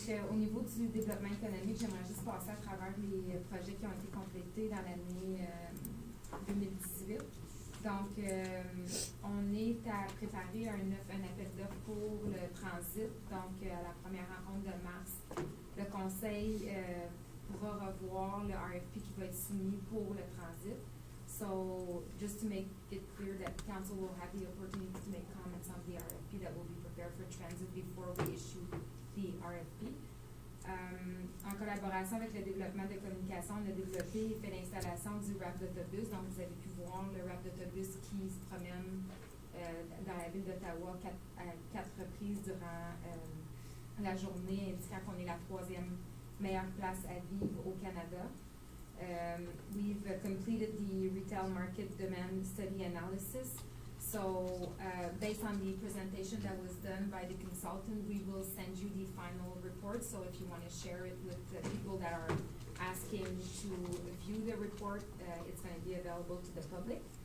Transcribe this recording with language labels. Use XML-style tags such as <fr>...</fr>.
<fr>Au niveau du développement économique, j'aimerais juste passer à travers les projets qui ont été complétés dans l'année 2018. Donc, on est à préparer un appel d'offres pour le transit. Donc, à la première rencontre de mars, le Conseil pourra revoir le RFP qui va être soumis pour le transit.</fr> <en>So, just to make it clear that Council will have the opportunity to make comments on the RFP that will be prepared for transit before we issue the RFP.</en> <fr>En collaboration avec le développement de communication, on a développé et fait l'installation du RAP d'autobus. Donc, vous avez pu voir le RAP d'autobus qui se promène dans la ville d'Ottawa à quatre reprises durant la journée, indiquant qu'on est la 3e meilleure place à vivre au Canada.</fr> <en>We've completed the retail market demand study analysis. So, based on the presentation that was done by the consultant, we will send you the final report. So, if you want to share it with the people that are asking to view the report, it's going to be available to the public.</en>